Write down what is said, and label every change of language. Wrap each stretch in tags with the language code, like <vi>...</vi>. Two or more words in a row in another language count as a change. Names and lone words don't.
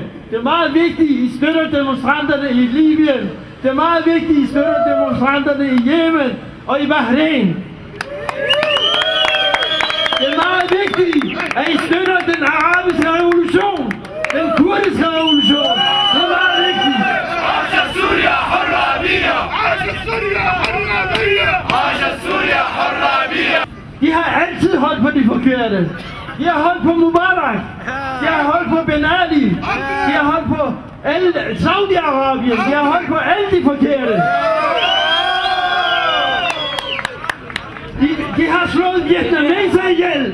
<da>Det er meget vigtigt, at I støtter demonstranterne i Libyen. Det er meget vigtigt, at I støtter demonstranterne i Yemen og i Bahrain. Det er meget vigtigt, at I støtter den arabiske revolution, den kurdiske revolution. Det er meget vigtigt.</da> <ar>عاش سوريا حرة بيا عاش سوريا حرة بيا عاش سوريا حرة بيا.</ar> <da>De har altid holdt på de forkerte. De har holdt på Mubarak. De har holdt på Ben Ali. De har holdt på alle Saudi-Arabien. De har holdt på alle de forkerte. De har slået vietnameser ihjel.</da>